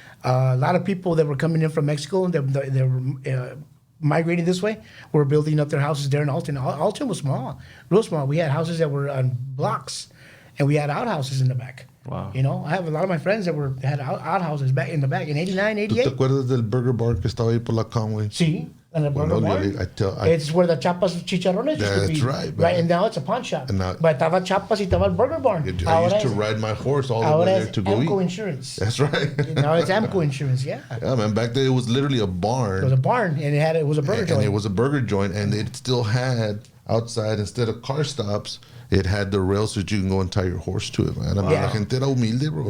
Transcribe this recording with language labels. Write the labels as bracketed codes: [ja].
[en] A lot of people that were coming in from Mexico, they were migrating this way, were building up their houses there in Alton. Alton was small, real small. We had houses that were on blocks, and we had outhouses in the back. Wow. I have a lot of my friends that had outhouses back in the back in 89, 88. [es] ¿Tú te acuerdas del burger bar que estaba ahí por la Conway? Sí. [en] And the burger bar. It's where the Chapas Chicharrones used to be. That's right, right, and now it's a pawn shop. But [es] estaba Chapas y estaba el burger bar. [en] I used to ride my horse all the way there to go Amco eat. Insurance. That's right. Now it's Amco Insurance, yeah. Yeah, man. Back then it was literally a barn. It was a barn, and it was a burger joint. And it was a burger joint, and it still had outside, instead of car stops, it had the rails that you can go and tie your horse to it, man. I mean, [es] la gente era humilde, [en] bro.